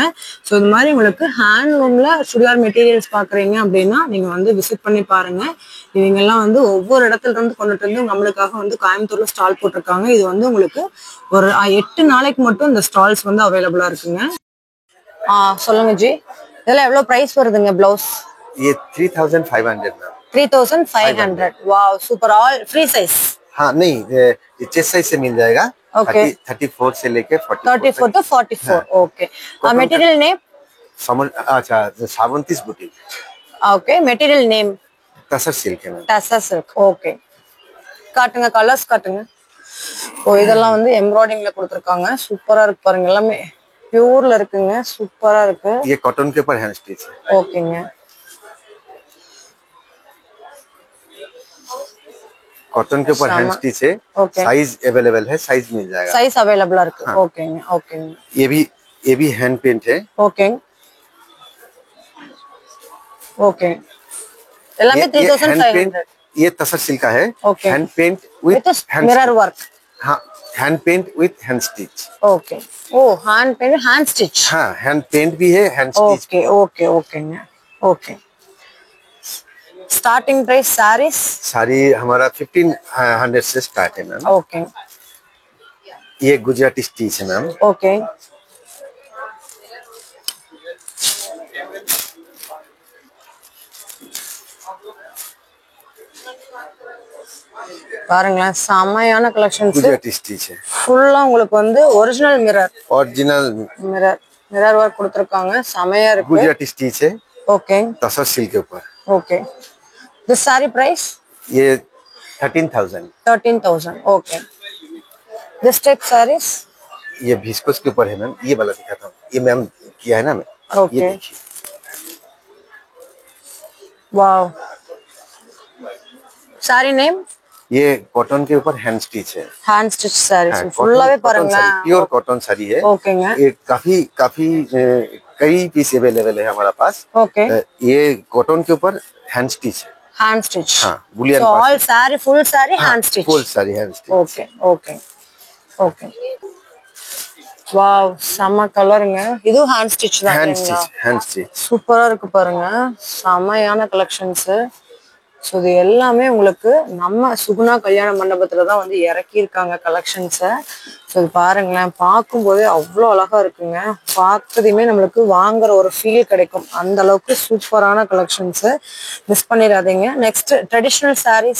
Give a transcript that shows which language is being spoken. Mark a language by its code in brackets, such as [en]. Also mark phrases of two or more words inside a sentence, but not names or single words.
[ta] ஸோ இது மாதிரி உங்களுக்கு ஹேண்ட்லூம்ல சுடிதார் மெட்டீரியல்ஸ் பாக்குறீங்க அப்படின்னா நீங்க வந்து விசிட் பண்ணி பாருங்க. இவங்கெல்லாம் வந்து ஒவ்வொரு இடத்துல இருந்து கொண்டுட்டு வந்து நம்மளுக்காக வந்து கோயம்புத்தூர்ல ஸ்டால் போட்டிருக்காங்க. இது வந்து உங்களுக்கு ஒரு 8 நாளைக்கு மட்டும் இந்த ஸ்டால்ஸ் வந்து அவைலபிளா இருக்குங்க. சொல்லுங்க ஜி, இதெல்லாம் எவ்வளவு பிரைஸ் வருதுங்க பிளவுஸ்? [hi] ये 3,500 मैम. [en] 3,500. wow super. all free size? [hi] हाँ नहीं, ये [en] chest size [hi] से मिल जाएगा. ओके. 34 से लेके [en] 34 to 44. okay. material name? [hi] अच्छा, सावंतीस बुटीक. [en] okay. material name? [hi] तसर सिल्क है मैम. तसर सिल्क. ओके. [ta] காட்டுங்க, கலர்ஸ் காட்டுங்க. ஓ இதெல்லாம் வந்து எம்ப்ராய்டிங்ல கொடுத்துருக்காங்க. சூப்பரா இருக்கு பாருங்க. எல்லாமே பியூர்ல இருக்குங்க. சூப்பரா இருக்கு. [hi] ये कॉटन के ऊपर [en] hand stitch [hi] है. [ta] ओकेங்க. [hi] कॉटन के ऊपर [en] hand stitch [hi] है. [en] size available [hi] है, साइज मिल जाएगा. [en] size available [ta] இருக்கு. ஓகேங்க. ஓகேங்க. [hi] ये भी [en] hand paint [hi] है. ओके. ओके. [ta] எல்லாமே 3,500. [hi] ये तसर सिल्क का है. [en] hand paint with mirror work. हाँ, hand paint with hand stitch. okay. oh hand paint hand stitch. [hi] हाँ, [en] hand paint [hi] भी है, [en] hand stitch. okay okay okay okay. starting price saree [hi] हमारा 1,500 से स्टार्ट है मैम. ओके. ये गुजराती स्टिच है मैम. ओके. [ta] பாருங்களேன், செமையான கலெக்ஷன்ஸ். [hi] गुजराती स्टिच है. [ta] ஃபுல்லா உங்களுக்கு வந்து ஒரிஜினல் மிரர் ஒர்க் கொடுத்திருக்காங்க. செமையா இருக்கு. [hi] गुजराती स्टिच है. ओके. तसर सिल्क के ऊपर. [en] okay. this saree price? [hi] ये 13,000. [en] 13,000. okay. this type sarees? [hi] ये विस्कोस के ऊपर है मैम. ये वाला दिखाता हूँ. ये मैम किया है ना मैं. ओके. ये देखिए, [en] wow saree name [hi] ये कॉटन के ऊपर [en] hand stitch [hi] है। [en] hand stitch saree [hi] हाँ, [ta] ஃபுல்லாவே பாருங்க [hi] प्योर कॉटन साड़ी है। [ta] ओकेங்க [hi] ये काफी कई पीस अवेलेबल है हमारा पास। ओके ये कॉटन के ऊपर [en] hand stitch [hi] है। [en] hand stitch [hi] हाँ बुलियन [en] so all saree full saree hand stitch full saree hand stitch. okay okay okay [ta] வாவ் செம கலருங்க இது [en] hand stitch [ta] தான் [en] hand stitch [ta] சூப்பரா இருக்கு பாருங்க செமையான கலெக்ஷன்ஸ் ஸோ இது எல்லாமே உங்களுக்கு நம்ம சுகுணா கல்யாண மண்டபத்துல தான் வந்து இறக்கி இருக்காங்க கலெக்ஷன்ஸை ஸோ இது பாருங்களேன் பார்க்கும்போதே அவ்வளோ அழகா இருக்குங்க பார்த்ததையுமே நம்மளுக்கு வாங்குற ஒரு ஃபீல் கிடைக்கும் அந்த அளவுக்கு சூப்பரான கலெக்ஷன்ஸை மிஸ் பண்ணிடாதீங்க [en] next traditional sarees